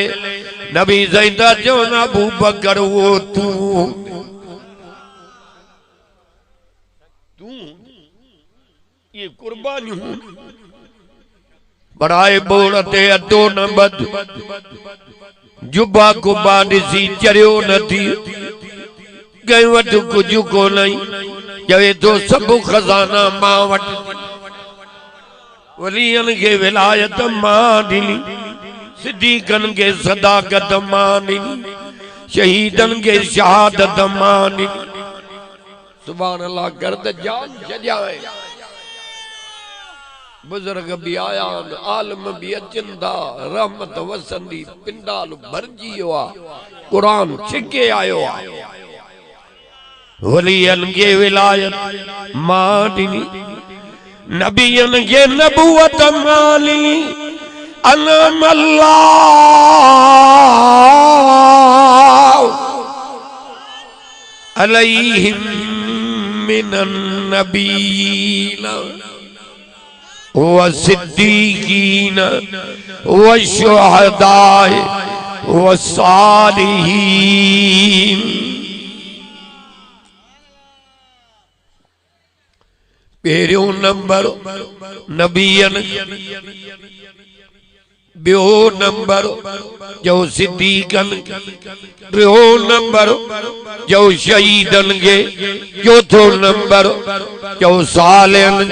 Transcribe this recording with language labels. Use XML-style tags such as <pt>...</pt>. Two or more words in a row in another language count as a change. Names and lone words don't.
<sd>नबी सही था चवनि अबू बकर वो तूं ये कुर्बानियूं बड़ाए बोड़ ते अटो न बद, जुबा कुबा ॾिसी चरियो न थी, कंहिं वटि कुझु कोन्हई, चवे तो सभु खज़ाना मां वटि। वलियनि खे विलायत मां ॾिनी, सिद्दीक़नि खे सदाकत मां ॾिनी, शहीदनि खे शहादत मां ॾिनी।</sd> <ar>سبحان الله</ar> <sd>कर त जान छॾियाए। बुजुर्ग भी आया, आलम भी अचन था, रहमत वसंदी, पिंडाल भरजी वियो आ, कुरान छिके आयो आ। वलियन के विलायत मां ॾिनी, नबियन के नबूवत मां ॾिनी।</sd> <ar>أنعم الله عليهم من النبيين و الصديقين و الشهداء و الصالحين.</ar> <sd>पहिरियों नंबर नबीयन, ॿियो नंबर जो सिद्दीकन, टियों नंबर जो शहीदन के, चौथो नंबर जो सालिहन।</sd>